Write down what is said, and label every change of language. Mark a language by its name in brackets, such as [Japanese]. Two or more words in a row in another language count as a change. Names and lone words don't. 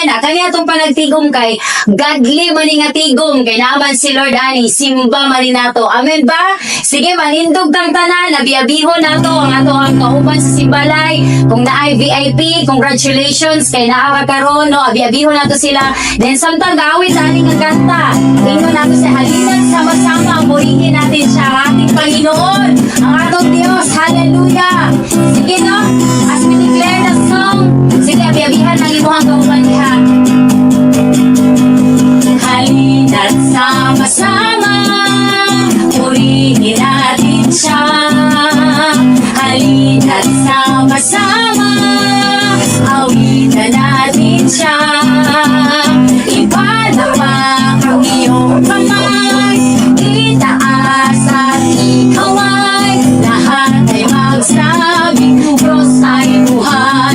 [Cebuano] Kani atong panagtigom kay godly man nga tigom kay naman si Lord ani simba man ni nato. Amen ba? Sige manindog tang tanan, nabiyabihon nato ang ato ang kauban sa simbalay. Kung naay VIP, congratulations kay naa ka karon no, abiyabihon nato sila. Then samtang gaawit ani nga kanta, ingon nato sa halinan [Filipino] sama-sama purihin natin siya ang ating Panginoon, [Cebuano] ang atong Dios. [English] Hallelujah. [Cebuano] Sige no, [English] as we declare the song, [Cebuano] sige abiyabihan ang imuhang kauban diha. [Filipino] Halina't sama-sama purihin natin siya. Halina't sama-sama awitan natin siya. Ipalapak ang iyong kamay, itaas at ikaway, lahat ay magsabing Diyos ay buhay.